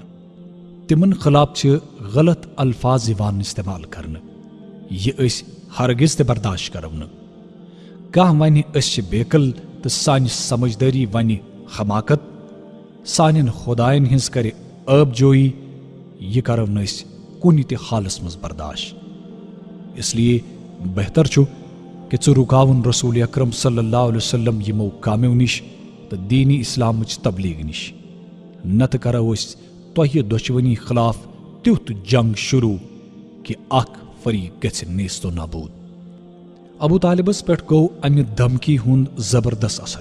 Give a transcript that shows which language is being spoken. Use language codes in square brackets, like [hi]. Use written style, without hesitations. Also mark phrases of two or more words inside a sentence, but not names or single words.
[ks] تمن خلاف چھ غلط الفاظ یِوان استعمال کرنہٕ. یہ أسۍ ہرگز تہِ برداشت کرو نہٕ. کانٛہہ ونہِ أسۍ چھِ بیقل تو سانہِ سمجھدٲری ونہِ حماقت، سانین خدایَن ہٕنٛز کرِ ٲب جویی، یہ کرو نہٕ أسۍ کُنہِ تہِ حالس منٛز برداشت. [ur] اس لیے [ks] بہتر چھُ کہ ژٕ رُکاوُن رسول اکرم [ar] صلی اللہ علیہ وسلم [ks] یمو کامیو نش تو دین اسلامچ تبلیغ نش. نتہٕ کرو أسۍ تۄہہِ دۄشوٕنی خلاف تیُتھ جنگ شروع کہ اکھ فریق گژھِ نیست و نابود. ابو طالبس پٮ۪ٹھ گوٚو امہِ دھمکی ہُنٛد زبردست اثر.